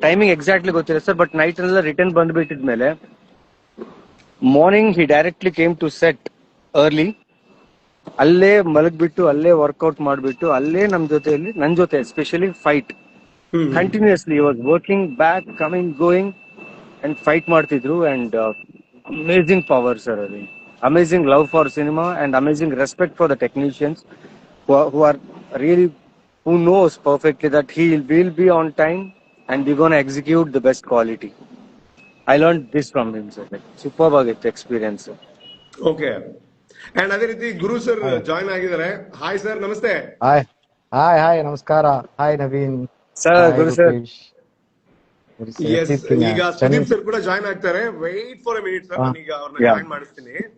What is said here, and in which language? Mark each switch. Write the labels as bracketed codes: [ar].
[en] Timing exactly ಗೊತ್ತಿಲ್ಲ sir, but night ಎಲ್ಲ return ಬಂದ್ಬಿಟ್ಟಿದ್ಮೇಲೆ morning he directly came to set early. [kn] ಅಲ್ಲೇ ಮಲಗ್ಬಿಟ್ಟು ಅಲ್ಲೇ workout ಮಾಡ್ಬಿಟ್ಟು ಅಲ್ಲೇ ನನ್ ಜೊತೆ especially fight [en] continuously was working back coming going [kn] and fight ಮಾಡ್ತಿದ್ರು. [en] And amazing power sir, ಅದು amazing love for cinema and amazing respect for the technicians who are really, who knows perfectly that he will be on time and we're going to execute the best quality. I learned this from him sir, like superb [kn] ಆಗಿತ್ತು [en] Experience. [kn] Okay, and ಅದೇ ರೀತಿ ಗುರು sir join ಆಗಿದ್ದಾರೆ. Hi sir, ನಮಸ್ತೆ. Hi ನಮಸ್ಕಾರ. Hi Naveen sir, ಗುರು sir. S, ಈಗ Sudeep sir ಕೂಡ join ಆಗ್ತಾರೆ. [en] wait for a minute [kn] sir, ನಾನೀಗ ಅವ್ರನ್ನ ಜಾಯ್ನ್ ಮಾಡಿಸ್ತೀನಿ.